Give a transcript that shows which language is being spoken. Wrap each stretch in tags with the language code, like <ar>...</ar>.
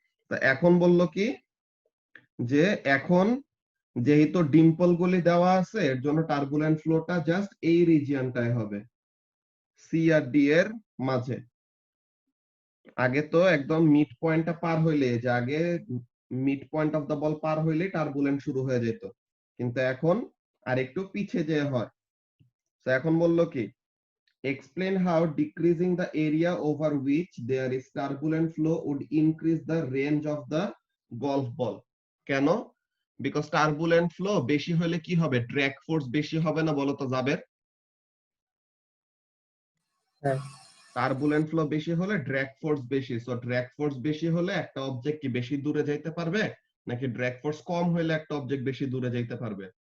<bn>তা এখন বললো কি যে এখন যেহেতু ডিম্পল গুলি দেওয়া আছে এর জন্য টার্বুলেন্ট ফ্লোটা জাস্ট এই রিজিয়নটায় হবে, সি আর ডি এর মাঝে। আগে তো একদম মিড পয়েন্টটা পার হইলে, যে আগে মিড পয়েন্ট অফ দা বল পার হইলে টার্বুলেন্ট শুরু হয়ে যেত, কিন্তু এখন আর একটু পিছে যে হয়। তো এখন বললো কি</bn> <en>explain how decreasing the area over which there is turbulent flow would increase the range of the golf ball.</en> <bn>কেন? বিকজ টার্বুলেন্ট ফ্লো বেশি হলে কি হবে, ড্র্যাগ ফোর্স বেশি হবে না বলো তো জাবের? হ্যাঁ, টার্বুলেন্ট ফ্লো বেশি হলে ড্র্যাগ ফোর্স বেশি, সো ড্র্যাগ ফোর্স বেশি হলে একটা অবজেক্ট কি বেশি দূরে যাইতে পারবে, নাকি ড্র্যাগ ফোর্স কম হলে একটা অবজেক্ট বেশি দূরে যাইতে পারবে?</bn>